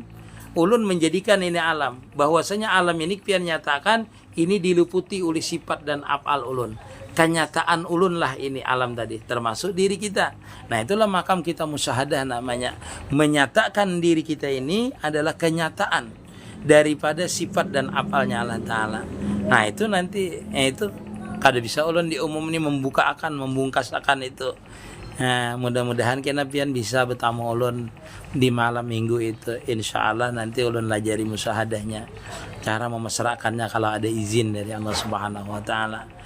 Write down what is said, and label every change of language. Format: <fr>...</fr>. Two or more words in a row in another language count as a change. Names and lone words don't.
<bjn>Ulun menjadikan ini alam, bahwasanya alam ini pian nyatakan ini diliputi oleh sifat dan af'al ulun. Kenyataan ulun lah ini alam tadi, termasuk diri kita.</bjn> <id>Nah, itulah makam kita musyahadah namanya. Menyatakan diri kita ini adalah kenyataan daripada sifat dan af'alnya</id> <ar>الله تعالى.</ar> <bjn>Nah, itu nanti itu kada bisa ulun di umum ini membungkas akan itu. Nah, mudah-mudahan kena pian bisa bertamu ulun di malam minggu itu.</bjn> <ar>إن شاء الله</ar> <bjn>nanti ulun lajari musyahadahnya, cara memesrakannya kalau ada izin dari</bjn> <ar>الله سبحانه وتعالى.</ar>